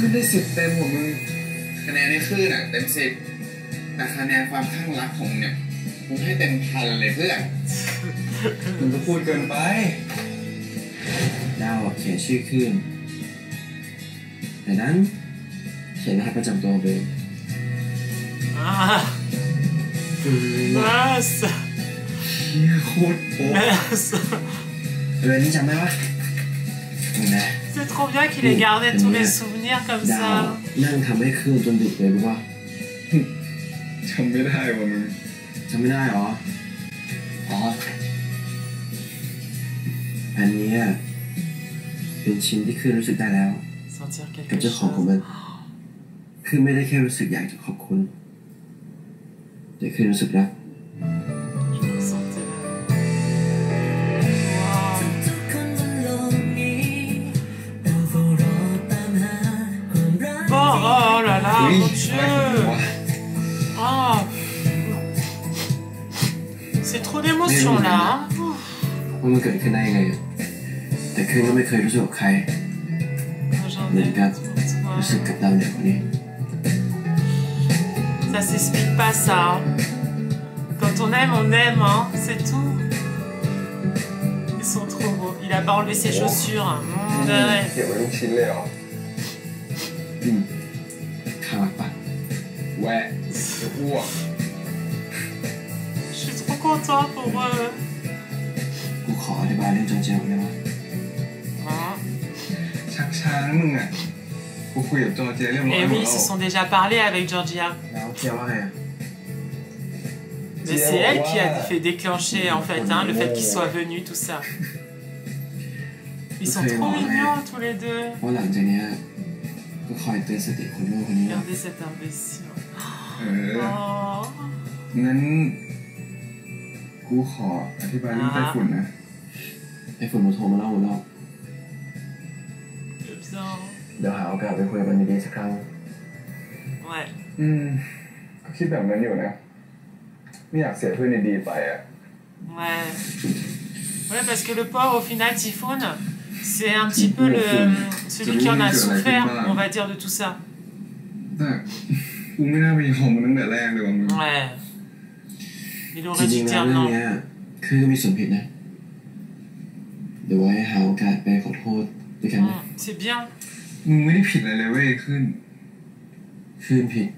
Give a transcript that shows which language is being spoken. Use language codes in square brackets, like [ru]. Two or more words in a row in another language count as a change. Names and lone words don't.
[th] นได้10 เต็มของมึงคะแนนในคลื่นอ่ะเต็ม10แต่คะแนนความข้างรักของเนี่ยมึงให้เต็ม1,000เลยเพื่อนมึงก็พูดเกินไปดาวเขียนชื่อคลื่นแต่นั้นเขียนรหัสประจำตัวเอง [fr] Ah. Mince. [th] เชี่ยโคตรโป๊ะ [fr] Mince. [th] นี่จำได้ปะนะ [fr] C'est trop bien qu'il ait gardé tous les souvenirs comme [th] ดาว [fr] ça. [th] นั่งทำให้คลื่นจนดึกเลยรู้ป่ะจำไม่ได้ว่ะมึงจำไม่ได้หรออ๋ออันนี้เป็นชิ้นที่คลื่นรู้สึกได้แล้ว [fr] Sentir [th] กับ [fr] quelque [th] เจ้าของของ [fr] chose. [th] มันคือไม่ได้แค่รู้สึกอยากจะขอบคุณแต่คือรู้สึกรัก [fr] Je le sentais. Wow. Oh, oh là là, mon Dieu. Oh. C'est trop d'émotion là. Hein. [th] ว่ามันเกิดขึ้นได้ยังไงแต่คือก็ไม่เคยรู้สึกกับใคร [fr] J'en [th] เหมือน [fr] ai [th] กับ [fr] pour [th] รู้สึก [fr] toi. [th] กับดาวเหนือคนนี้ [fr] Ça s'explique pas ça. Hein. Quand on aime, hein. C'est tout. Ils sont trop beaux. Il a pas enlevé ses chaussures. Hein. Ouais. [th] เก็บไว้ทุกชิ้นเลยเหรอข้างรักปะแหวะจะอ้วก [fr] Je suis trop content pour eux. [th] กูขออธิบายเรื่องจอร์เจียได้ไหม [fr] Hein. [th] ชักช้านะมึงอ่ะกูคุยกับจอร์เจียเรียบร้อย [fr] Et [th] หม [fr] oui, [th] ด [fr] ils [th] แล้ว [fr] se sont déjà parlé avec Georgia. [th] แล้วเจียว่าไง [fr] Mais c'est elle qui a fait déclencher en fait hein, le fait qu'ils soient venus, tout ça. Ils sont trop mignons tous les deux. [th] ว่าหลังจากนี้ก็คอยเตือนสติคนโลกคนนี้ [fr] Regardez cet imbécile. [th] เออ [fr] Oh. [th] งั้นกูขออธิบายเรื่องไต้ฝุ่นนะไต้ฝุ่นมาโทรมาเล่าหมดแล้ว [fr] C'est bien. [th] เดี๋ยวหาโอกาสไปคุยกันดีๆสักครั้ง [fr] Ouais. [th] ก็คิดแบบนั้นอยู่นะไม่อยากเสียเพื่อนดีๆไปอ่ะ [fr] Ouais. Ouais, parce que le pauvre, au final, Typhoon, c'est un petit peu celui qui en a souffert, on va dire, de tout ça. [th] แต่กูไม่น่าไปยอมมันตั้งแต่แรกเลยว่ะมึง [fr] Ouais. Il [th] จ [fr] aurait [th] ริ [fr] dû [th] งๆแล้ว [fr] dire [th] เรื่อง [fr] non. [th] นี้คือก็มีส่วนผิดนะเดี๋ยวไว้หาโอกาสไปขอโทษด้วยกันนะ [fr] C'est bien. [th] มึงไม่ได้ผิดอะไรเลยเว้ยขึ้นผิด